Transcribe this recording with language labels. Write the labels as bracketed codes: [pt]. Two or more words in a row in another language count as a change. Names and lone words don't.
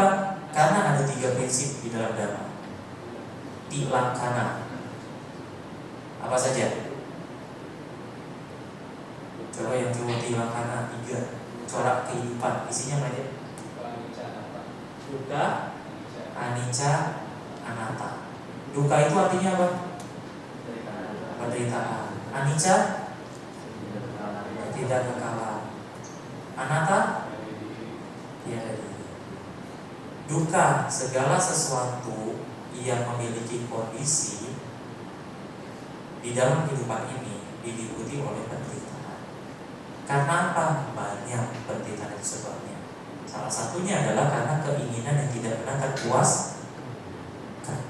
[id] Karena ada 3 prinsip di dalam Dharma. Tilakana. Apa saja? Coba yang tilakana 3. Corak kehidupan, isinya apa aja? Duka, [pi] anicca, anatta. [id] Duka itu artinya apa? Penderitaan. Anicca, ketidakkekalan. Anatta, tiada diri. Duka, segala sesuatu yang memiliki kondisi di dalam kehidupan ini diliputi oleh penderitaan. Karena apa? Banyak penderitaan itu sebabnya. Salah satunya adalah karena keinginan yang tidak pernah terpuaskan.